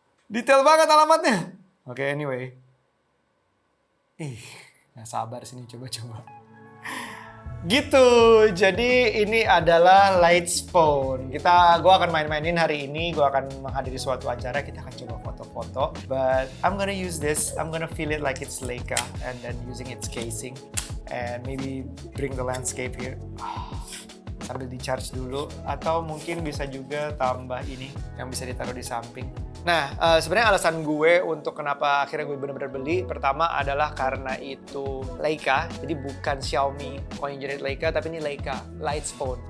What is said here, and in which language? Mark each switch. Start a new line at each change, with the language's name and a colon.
Indonesian: Detail banget alamatnya. Oke, anyway. Nggak sabar sini, coba-coba. Gitu, jadi ini adalah Lights Phone. Gue akan main-mainin hari ini, gue akan menghadiri suatu acara, kita akan coba foto-foto.
English: But I'm gonna use this, I'm gonna feel it like it's Leica, and then using its casing, and maybe bring the landscape here.
Indonesian: Sambil di-charge dulu, atau mungkin bisa juga tambah ini yang bisa ditaruh di samping. Nah, sebenarnya alasan gue untuk kenapa akhirnya gue benar-benar beli, pertama adalah karena itu Leica, jadi bukan Xiaomi coin generate Leica, tapi ini Leica Lights Phone.